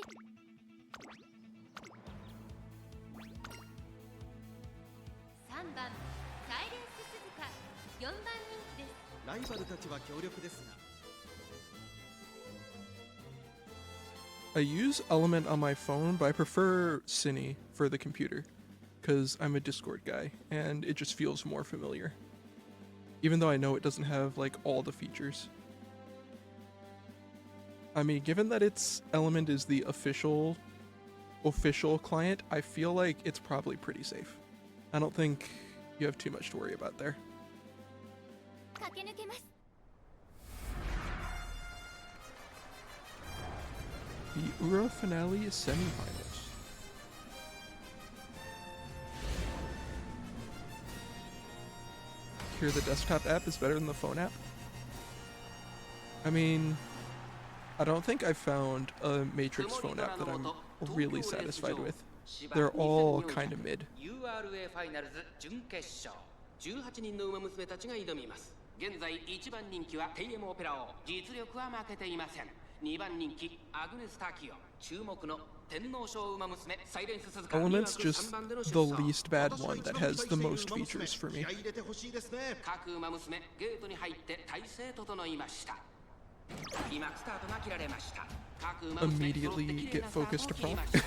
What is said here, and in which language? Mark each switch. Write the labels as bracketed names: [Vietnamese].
[Japanese] 3番サイレンス鈴鹿4番人気です。ライバルたちは強力ですが、 [English] I use Element on my phone, but I prefer Cine for the computer, because I'm a Discord guy, and it just feels more familiar. Even though I know it doesn't have, like, all the features. I mean, given that its Element is the official official client, I feel like it's probably pretty safe. I don't think you have too much to worry about there. [Japanese] 駆け抜けます [English] The Ura finale semifinals. Here, the desktop app is better than the phone app. I mean, I don't think I found a Matrix phone app that I'm really satisfied with. They're all kind of mid. [Japanese] URA ファイナルズ準決勝18人の馬娘たちが挑みます。現在1番人気はテイエムオペラ王、実力は負けていません。 2番人気アグネス・タキオン、注目の天皇賞馬娘サイレンス鈴鹿。 [English] Element's just the least bad one that has the most features for me. [Japanese] 各馬娘ゲートに入って体勢整いました。今スタートが切られました。 [English] Immediately get focused to prompt.